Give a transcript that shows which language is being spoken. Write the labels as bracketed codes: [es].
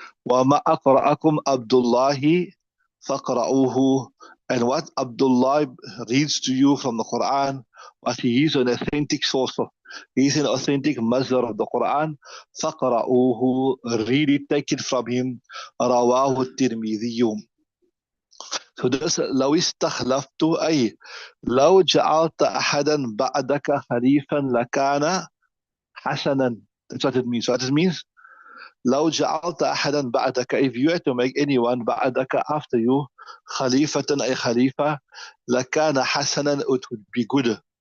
[ar] وَمَا أَقْرَأَكُمْ عَبْدُ اللَّهِ فَقْرَؤُوهُ, [en] and what Abdullah reads to you from the Quran, what he is an authentic source of, he is an authentic masdar of the Quran, [ar] فَقْرَؤُوهُ, [en] read it, take it from him. [ar] رواه الترمذي. [en] So this, [ar] لو استخلفت, أي لو جعلت أحدا بعدك خليفا لكان حسنا. [en] That's what it means. What it means? [ar] لو جعلت أحدا بعدك, [en] if you had to make anyone [ar] بعدك [en] after you [ar] خليفة, أي خليفة, لكان حسنا, [en] it would be good.